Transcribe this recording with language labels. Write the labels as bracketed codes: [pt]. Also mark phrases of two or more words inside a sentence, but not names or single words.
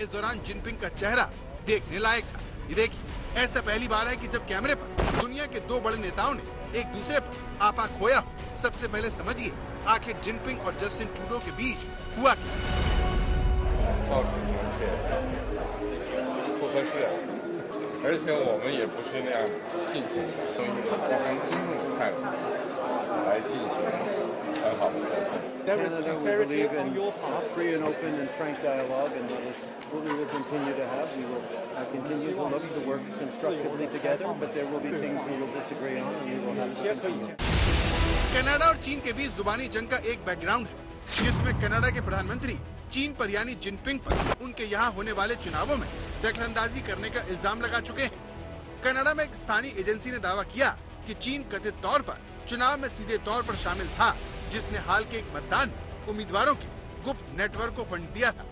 [hi] इस दौरान जिनपिंग का चेहरा देखने लायक था। ये देखिए, ऐसा पहली बार है कि जब कैमरे पर दुनिया के 2 बड़े नेताओं ने एक दूसरे पर आपा खोया हो। सबसे पहले समझिए, आखिर जिनपिंग और जस्टिन ट्रूडो के बीच हुआ क्या? [zh] 而且我们也不是那样进行的，所以非常尊重的态度来进行很好的沟通。 [en] Canada will believe in free and open and frank dialogue, and that is what we will continue to have. We will continue to look to work constructively together, but there will be things we will disagree on, and we will have to continue. [hi] कनाडा और चीन के बीच जुबानी जंग का एक बैकग्राउंड है, जिसमें कनाडा के प्रधानमंत्री चीन पर यानी जिनपिंग पर उनके यहाँ होने वाले चुनावों में दखलंदाजी करने का इल्जाम लगा चुके हैं। कनाडा में एक स्थानीय एजेंसी ने दावा किया कि चीन कथित तौर पर चुनाव में सीधे तौर पर शामिल था, जिसने हाल के एक मतदान में उम्मीदवारों के गुप्त नेटवर्क को फंड दिया था।